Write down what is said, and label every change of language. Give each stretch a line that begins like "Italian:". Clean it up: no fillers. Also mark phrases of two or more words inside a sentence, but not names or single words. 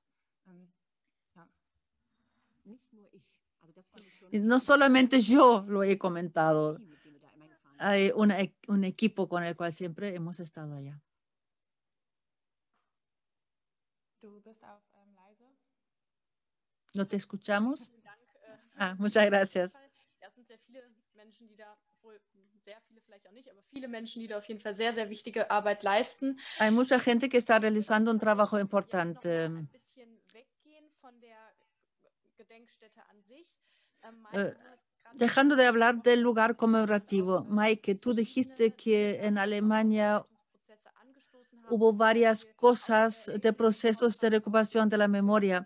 Spanish: Y no solamente yo lo he comentado, hay un equipo con el cual siempre hemos estado allá. ¿No te escuchamos? Muchas gracias.
German: Viele Menschen, die da auf jeden Fall sehr, sehr wichtige Arbeit leisten.
Spanish: Hay mucha gente que está realizando un trabajo importante. Dejando de hablar del lugar conmemorativo, Maike, tú dijiste que en Alemania hubo varias cosas de procesos de recuperación de la memoria.